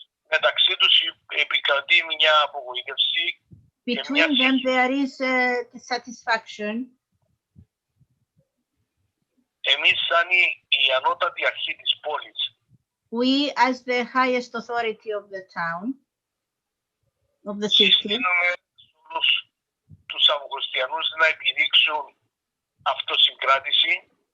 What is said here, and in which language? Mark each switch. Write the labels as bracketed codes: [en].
[el] μεταξύ τους επικρατεί μια απογοήτευση. [en] Between them there is satisfaction. [el] Εμείς σαν η ανώτατη αρχή της πόλης, [en] we as the highest authority of the town, of the city, [el] συστήνουμε τους Αμμοκοστιανούς να επιδείξουν αυτοσυγκράτηση.